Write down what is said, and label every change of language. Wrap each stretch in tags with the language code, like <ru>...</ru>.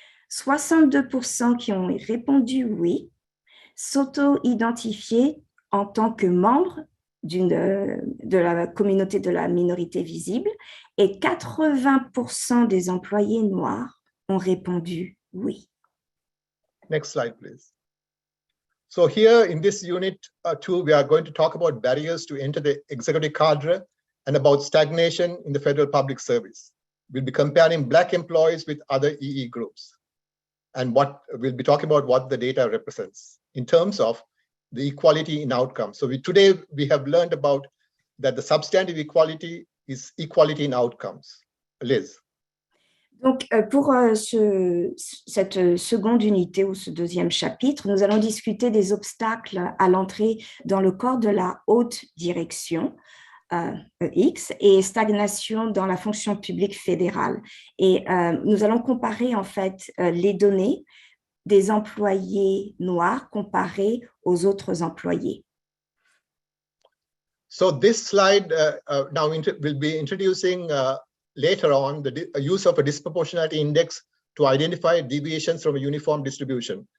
<fr>62% qui ont répondu oui s'auto-identifiaient en tant que membres de la communauté de la minorité visible et 80% des employés noirs ont répondu oui.</fr> <en>Next slide, please. So here in this unit 2, we are going to talk about barriers to enter the executive cadre and about stagnation in the federal public service. We'll be comparing Black employees with other EE groups. And we'll be talking about what the data represents in terms of the equality in outcomes. So today we have learned about that the substantive equality is equality in outcomes. Liz.</en> <fr>Donc, pour cette seconde unité ou ce deuxième chapitre, nous allons discuter des obstacles à l'entrée dans le corps de la haute direction, EX, et stagnation dans la fonction publique fédérale. Et nous allons comparer en fait les données des employés noirs comparés aux autres employés.</fr> <en>So this slide now will be introducing later on the use of a disproportionality index to identify deviations from a uniform distribution.</en>